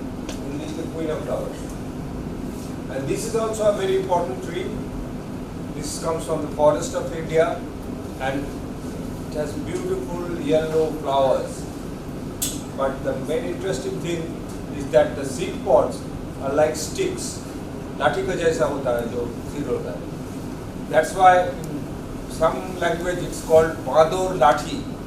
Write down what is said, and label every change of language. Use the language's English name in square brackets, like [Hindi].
[English] English the Queen of Flowers. And this is also a very important tree. This comes from the forest of India, and it has beautiful yellow flowers. But the main interesting thing is that the seed pods are like sticks. [Hindi] लाठी का जैसा होता है जो seed होता है. [English] That's why in some language it's called Bador Lathi.